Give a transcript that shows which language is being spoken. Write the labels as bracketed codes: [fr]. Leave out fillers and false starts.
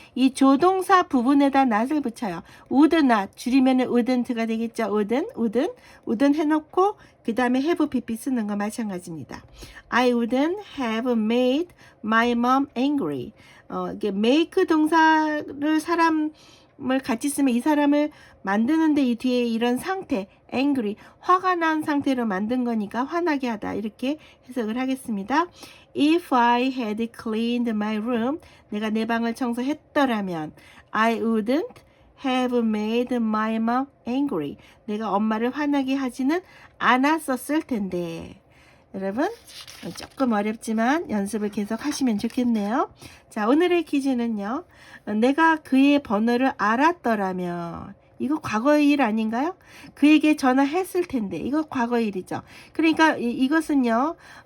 [ko] 이 조동사 부분에다 not을 붙여요. would not 줄이면 wouldn't가 되겠죠. wouldn't 해놓고 그 다음에 have pp 쓰는 거 마찬가지입니다. [en] I wouldn't have made my mom angry. [ko] 이게 make 동사를 사람을 같이 쓰면 이 사람을 만드는데 이 뒤에 이런 상태 angry 화가 난 상태로 만든 거니까 화나게 하다 이렇게 해석을 하겠습니다. [en] If I had cleaned my room [ko] 내가 내 방을 청소했더라면 [en] I wouldn't have made my mom angry [ko] 내가 엄마를 화나게 하지는 않았었을 텐데. 여러분 조금 어렵지만 연습을 계속 하시면 좋겠네요. 자, 오늘의 퀴즈는요. 내가 그의 번호를 알았더라면 이거 과거의 일 아닌가요? 그에게 전화했을 텐데 이거 과거의 일이죠. 그러니까 이것은요.